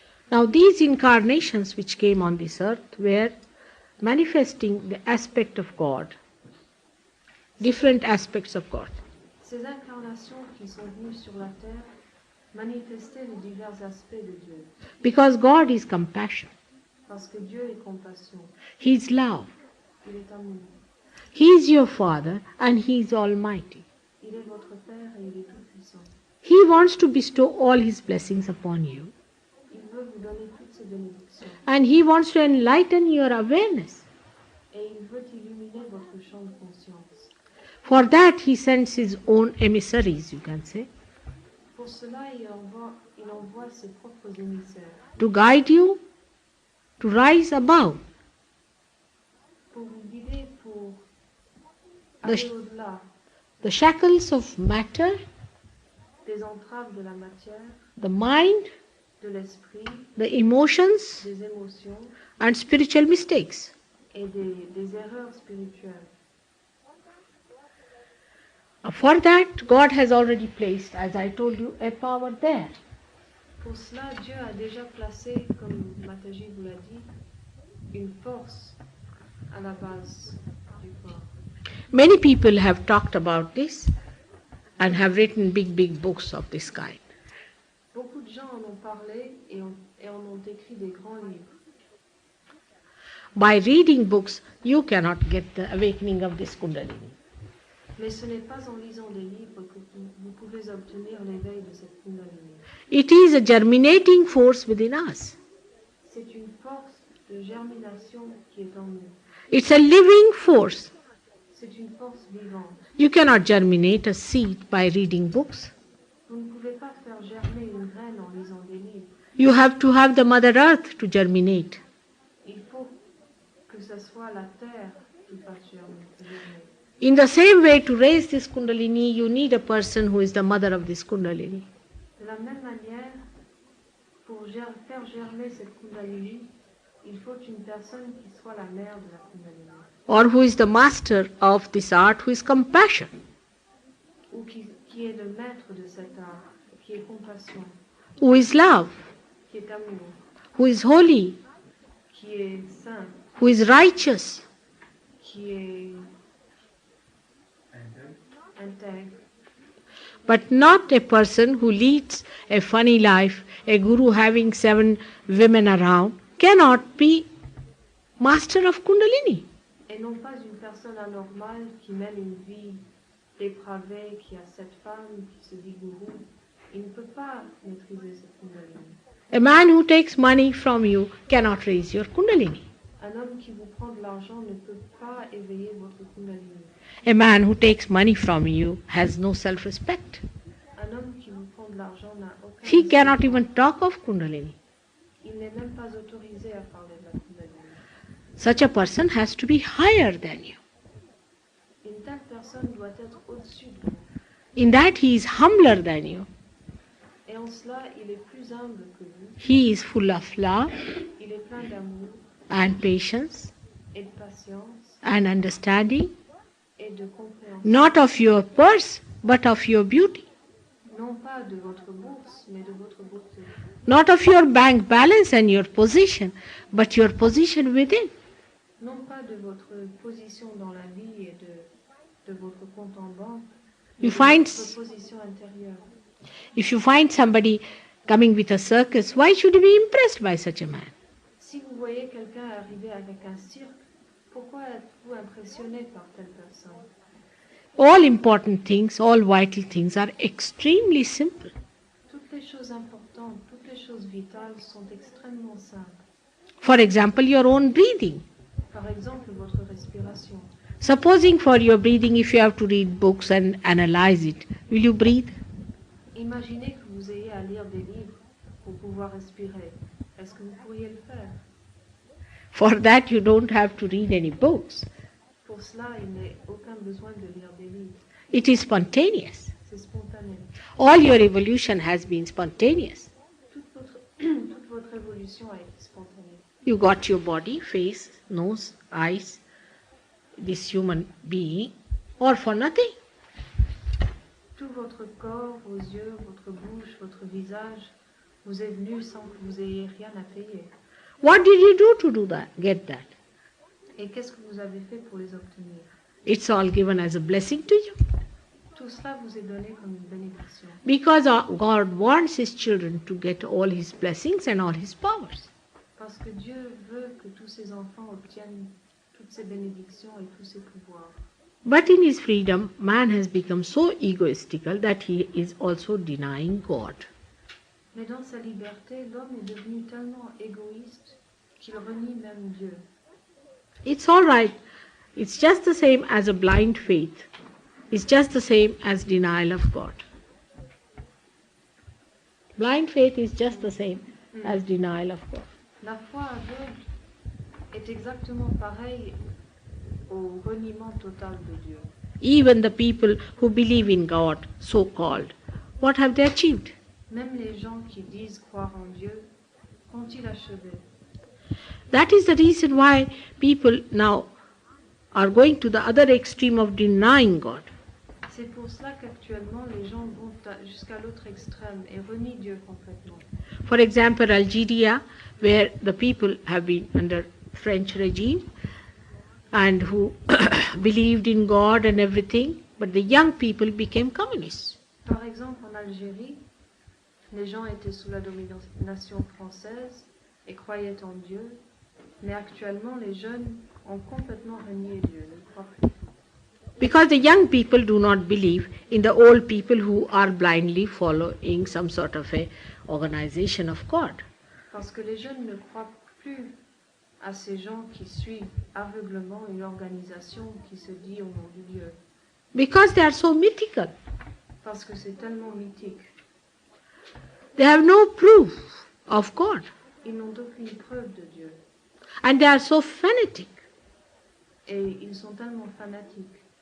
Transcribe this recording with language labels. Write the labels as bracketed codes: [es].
[en] Now these incarnations which came on this earth were manifesting the aspect of God, different aspects of God. [fr] Ces incarnations qui sont venues sur la terre manifestaient les divers aspects de Dieu. [en] Because God is compassion. [fr] Parce que Dieu est compassion. [en] He is love. [fr] Il est amour. [en] He is your Father and He is Almighty. [fr] Il est votre Père et il est tout-puissant. [en] He wants to bestow all His blessings upon you. [fr] Il veut vous donner toutes ses bénédictions. [en] And He wants to enlighten your awareness. [fr] Et il veut illuminer votre champ de conscience. [en] For that He sends His own emissaries, you can say, [fr] Pour cela, il envoie ses propres émissaires [en] to guide you to rise above [fr] pour vous guider, pour [en] The [fr] aller sh- au-delà [en] the shackles of matter, [fr] des entraves de la matière, [en] the mind, [fr] de l'esprit, [en] the emotions, [fr] des émotions [en] and spiritual mistakes. [fr] et des erreurs spirituelles. [en] For that, God has already placed, as I told you, a power there. [fr] Pour cela, Dieu a déjà placé, comme Mataji vous l'a dit, une force à la base du corps. [en] Many people have talked about this and have written big books of this kind. [fr] Beaucoup de gens en ont parlé et en ont écrit des grands livres. [en] By reading books, you cannot get the awakening of this Kundalini. [fr] Mais ce n'est pas en lisant des livres que vous pouvez obtenir l'éveil de cette Kundalini. [en] It is a germinating force within us. [fr] C'est une force de germination qui est en nous. [en] It's a living force. [fr] C'est une force vivante. [en] You cannot germinate a seed by reading books. [fr] Vous ne pouvez pas faire germer une graine en lisant des livres. [en] You have to have the Mother Earth to germinate. [fr] Il faut que ce soit la terre qui fasse germer. [en] In the same way, to raise this Kundalini, you need a person who is the mother of this Kundalini. [fr] De la même manière, pour faire germer cette Kundalini, il faut une personne qui soit la mère de la Kundalini. [en] Or who is the master of this art, who is compassion. [fr] Ou qui est le maître de cet art, qui est compassion, [en] Who is love, [fr] qui est amour, [en] who is holy, [fr] qui est saint, [en] who is righteous. [fr] qui est intègre. [en] But not a person who leads a funny life, a guru having 7 women around, cannot be master of Kundalini. [fr] Et non pas une personne anormale qui mène une vie dépravée, qui a 7 femmes, qui se dit gourou. Il ne peut pas maîtriser cette Kundalini. [en] A man who takes money from you cannot raise your Kundalini. [fr] Un homme qui vous prend de l'argent ne peut pas éveiller votre Kundalini. [en] A man who takes money from you has no self-respect. [fr] Un homme qui vous prend de l'argent n'a aucun [en] He [fr] respect. [en] cannot even talk of Kundalini. [fr] Il n'est même pas autorisé à parler de la Kundalini. [en] Such a person has to be higher than you. [fr] Une telle personne doit être au-dessus de vous. [en] In that he is humbler than you. [fr] Et en cela, il est plus humble que vous. [en] He is full of love [fr] Il est plein d'amour [en] and patience [fr] et de patience [en] and understanding, [fr] et de compréhension. [en] not of your purse, but of your beauty. [fr] Non pas de votre bourse, mais de votre beauté. [en] Not of your bank balance and your position, but your position within. [fr] Non pas de votre position dans la vie et de votre compte en banque, mais [en] You [fr] de [en] find- [fr] votre position intérieure. [en] If you find somebody coming with a circus, why should you be impressed by such a man? [fr] Si vous voyez quelqu'un arriver avec un cirque, pourquoi êtes-vous impressionné par telle personne? [en] All important things, all vital things are extremely simple. [fr] Toutes les choses importantes, toutes les choses vitales sont extrêmement simples. [en] For example, your own breathing. [fr] Par exemple, votre respiration. [en] Supposing for your breathing, if you have to read books and analyze it, will you breathe? [fr] Imaginez que vous ayez à à lire des livres pour pouvoir respirer. Est-ce que vous pourriez le faire? [en] For that, you don't have to read any books. [fr] Pour cela, il n'est aucun besoin de lire des livres. [en] It is spontaneous. [fr] C'est spontané. [en] All your evolution has been spontaneous. [fr] Toute votre évolution a été spontanée. [en] You got your body, face, nose, eyes, this human being, all for nothing. [fr] Tout votre corps, vos yeux, votre bouche, votre visage vous est venu sans que vous ayez rien à payer. [en] What did you do to do that, get that? [fr] Et qu'est-ce que vous avez fait pour les obtenir? [en] It's all given as a blessing to you. [fr] Tout cela vous est donné comme une bénédiction. [en] Because God wants His children to get all His blessings and all His powers. [fr] Parce que Dieu veut que tous ses enfants obtiennent toutes ses bénédictions et tous ses pouvoirs. [en] But in his freedom, man has become so egoistical that he is also denying God. [fr] Mais dans sa liberté, l'homme est devenu tellement égoïste qu'il renie même Dieu. [en] It's all right. It's just the same as a blind faith. It's just the same as denial of God. Blind faith is just the same as denial of God. [fr] La foi aveugle est exactement pareille au reniement total de Dieu. [en] Even the people who believe in God, so-called, what have they achieved? [fr] Même les gens qui disent croire en Dieu, qu'ont-ils achevé? [en] That is the reason why people now are going to the other extreme of denying God. [fr] C'est pour cela qu'actuellement les gens vont jusqu'à l'autre extrême et renient Dieu complètement. [en] For example, Algeria, where the people have been under French regime and who believed in God and everything, but the young people became communists. [fr] Par exemple, en Algérie, les gens étaient sous la domination française et croyaient en Dieu, mais actuellement les jeunes ont complètement renié Dieu, ne croient plus. [en] Because the young people do not believe in the old people who are blindly following some sort of a organization of God. [fr] Parce que les jeunes ne croient plus à ces gens qui suivent aveuglement une organisation qui se dit au nom de Dieu. [en] Because they are so mythical. [fr] Parce que c'est tellement mythique. [en] They have no proof of God. [fr] Ils n'ont aucune preuve de Dieu. [en] And they are so fanatic. [fr] Et ils sont tellement fanatiques.